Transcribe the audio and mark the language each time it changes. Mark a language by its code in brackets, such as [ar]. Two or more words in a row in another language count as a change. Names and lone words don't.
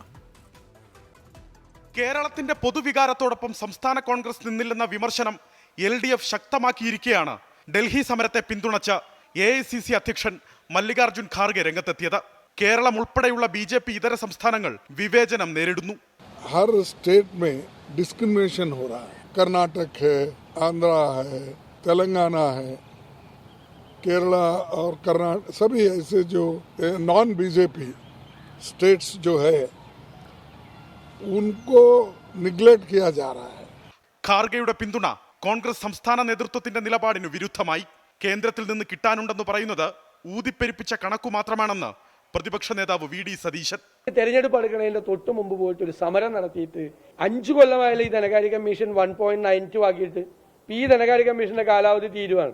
[ml] കേരളത്തിന്റെ പൊതുവികാരത്തോടൊപ്പം സംസ്ഥാന കോൺഗ്രസ് നിന്നില്ലെന്ന വിമർശനം LDF ശക്തമാക്കിയിരിക്കെയാണ് ഡൽഹി സമരത്തെ പിന്തുണച്ച AICC അധ്യക്ഷൻ മല്ലികാർജ്ജുൻ ഖാർഗെ രംഗത്തെത്തിയത്. കേരളം ഉൾപ്പെടെയുള്ള BJP ഇതര സംസ്ഥാനങ്ങൾ വിവേചനം നേരിടുന്നു. [hi] हर स्टेट में डिस्क्रिमिनेशन हो रहा है. कर्नाटक है, आंध्रा है, तेलंगाना है, केरला और कर्नाटक सभी ऐसे जो [en] non BJP states [hi] जो है उनको निग्लेक्ट किया जा रहा है. [ml] ഖാർഗെയുടെ പിന്തുണ കോൺഗ്രസ് സംസ്ഥാന നേതൃത്വത്തിന്റെ നിലപാടിന് വിരുദ്ധമായി. കേന്ദ്രത്തിൽ നിന്ന് കിട്ടാനുണ്ടെന്ന് പറയുന്നത് ഊതിപ്പെരുപ്പിച്ച കണക്കു മാത്രമാണെന്ന് പ്രതിപക്ഷ നേതാവ് VD സതീശൻ. തെരഞ്ഞെടുപ്പ് അടുക്കളയുടെ തൊട്ട് മുമ്പ് പോയിട്ട് ഒരു സമരം നടത്തിയിട്ട് 5 കൊല്ലമായാലും ഈ ധനകാര്യ കമ്മീഷൻ 1.92 ആക്കിയിട്ട് ഈ ധനകാര്യ കമ്മീഷന്റെ കാലാവധി തീരുവാണ്.